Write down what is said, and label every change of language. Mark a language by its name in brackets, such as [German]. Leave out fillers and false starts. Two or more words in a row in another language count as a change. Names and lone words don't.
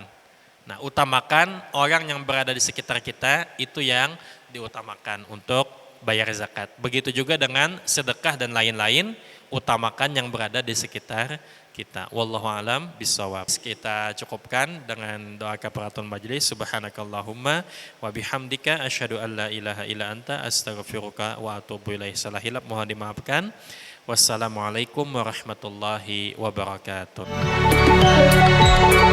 [Indonesian] Nah, utamakan orang yang berada di sekitar kita, itu yang diutamakan untuk bayar zakat. Begitu juga dengan sedekah dan lain-lain, utamakan yang berada di sekitar kita. [Arabic] والله أعلم بالصواب. [Indonesian] Kita cukupkan dengan doa [Arabic] كفارة المجلس. سبحانك اللهم وبحمدك أشهد أن لا إله إلا أنت أستغفرك وأتوب إليك. [Indonesian] Salah hilap mohon dimaafkan. [Arabic] والسلام عليكم ورحمة الله وبركاته.